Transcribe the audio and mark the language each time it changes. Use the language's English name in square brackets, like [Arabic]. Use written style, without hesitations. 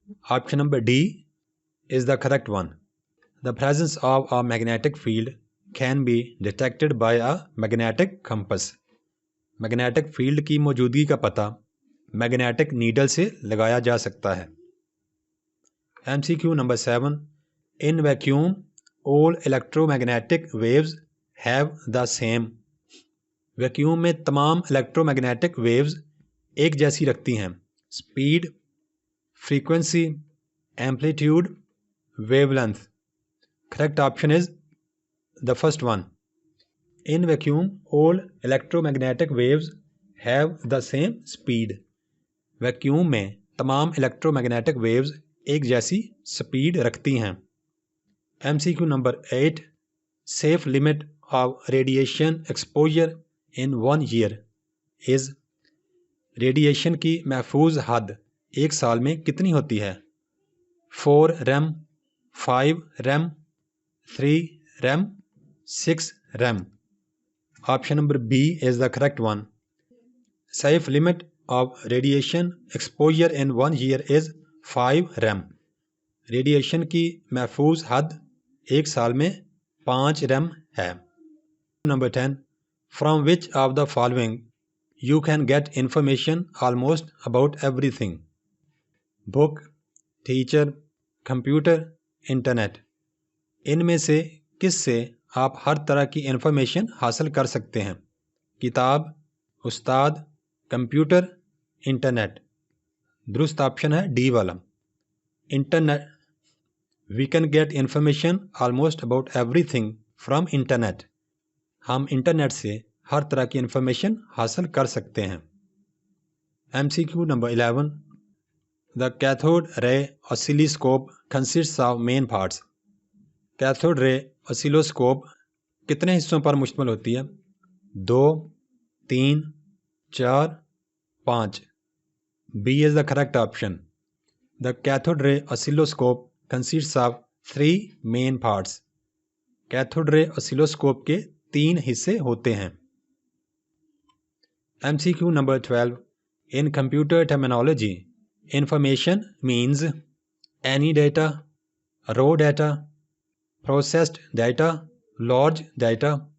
[English] Option number D is the correct one۔ The presence of a magnetic field can be detected by a magnetic compass۔ [Urdu] Magnetic field کی موجودگی کا پتہ magnetic needle سے لگایا جا سکتا ہے۔ [English] MCQ number 7، in vacuum all electromagnetic waves have the same. [Urdu] Vacuum میں تمام الیکٹرو میگنیٹک ویوز ایک جیسی رکھتی ہیں. [English] Speed, frequency, amplitude, wavelength. Correct option is the first one. In vacuum, all electromagnetic waves have the same speed. [Urdu] Vacuum میں تمام electro magnetic views ایک جیسی سپیڈ رکھتی ہیں. [English] MCQ number 8. Safe limit of radiation exposure in 1 year is. [Urdu] Radiation کی محفوظ حد ایک سال میں کتنی ہوتی ہے؟ 4 rem, 5 rem, 3 rem, 6 rem. [English] Option number B is the correct one. Safe limit of radiation exposure in 1 year is 5 rem. [Urdu] Radiation کی محفوظ حد ایک سال میں 5 rem ہے. [English] Number 10. From which of the following you can get information almost about everything? Book, teacher, computer, internet. [Urdu] ان میں سے کس سے آپ ہر طرح کی انفارمیشن حاصل کر سکتے ہیں؟ کتاب, استاد, کمپیوٹر, انٹرنیٹ. درست آپشن ہے ڈی والا. [English] Internet. We can get information almost about everything from internet. [Urdu] ہم انٹرنیٹ سے ہر طرح کی انفارمیشن حاصل کر سکتے ہیں. [English] MCQ number 11. The cathode ray oscilloscope consists of main parts. [Urdu] Cathode رے oscilloscope کتنے حصوں پر مشتمل ہوتی ہے؟ 2, 3, 4, 5. [English] B is the correct option. The cathode ray oscilloscope consists of 3 main parts. [Urdu] Cathode رے oscilloscope کے 3 حصے ہوتے ہیں. [English] MCQ number 12. In computer terminology, information means any data, raw data, processed data, large data.